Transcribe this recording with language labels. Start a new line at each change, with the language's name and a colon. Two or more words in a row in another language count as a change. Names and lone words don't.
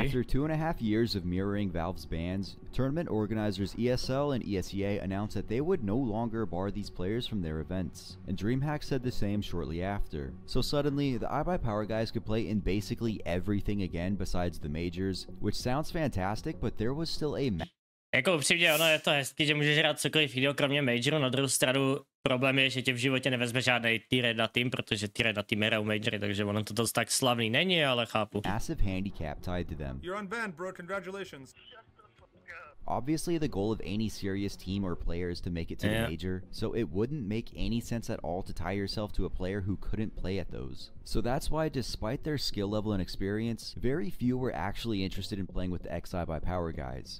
English: After 2.5 years of mirroring Valve's bans, tournament organizers ESL and ESEA announced that they would no longer bar these players from their events, and DreamHack said the same shortly after. So suddenly, the iBuyPower guys could play in basically everything again besides the majors, which sounds fantastic, but there was still a
Czech: Jako upřímně, ono je to hezký, že můžeš hrát cokoliv jiného kromě majoru, na druhou stranu problém je, že tě v životě nevezme žádný tier 1 tým, protože tier 1 tým hrajou majory, takže ono to dost tak slavný není, ale chápu.
English: massive handicap tied to them. You're unbanned, bro. Congratulations. Obviously, the goal of any serious team or player is to make it to the major, so it wouldn't make any sense at all to tie yourself to a player who couldn't play at those. So that's why, despite their skill level and experience, very few were actually interested in playing with the iBuyPower guys.